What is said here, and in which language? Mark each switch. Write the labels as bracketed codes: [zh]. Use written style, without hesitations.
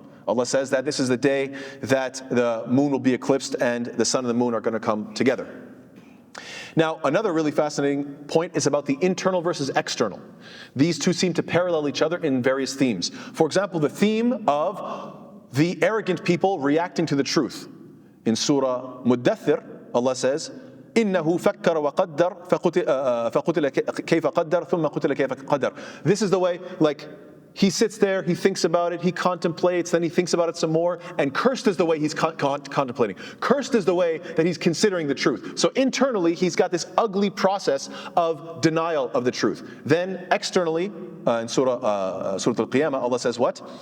[en] Allah says that this is the day that the moon will be eclipsed and the sun and the moon are going to come together. Now, another really fascinating point is about the internal versus external. These two seem to parallel each other in various themes. For example, the theme of the arrogant people reacting to the truth. In Surah Muddathir, Allah says, [ar] إِنَّهُ فَكَّرَ وَقَدَّرَ فَقُتِلَ كَيْفَ قَدَّرَ ثُمَّ قُتِلَ كَيْفَ قَدَّرَ. [en] This is the way, like, he sits there, he thinks about it, he contemplates, then he thinks about it some more, and cursed is the way he's contemplating. Cursed is the way that he's considering the truth. So internally, he's got this ugly process of denial of the truth. Then externally, in Surah Al-Qiyamah, Allah says what?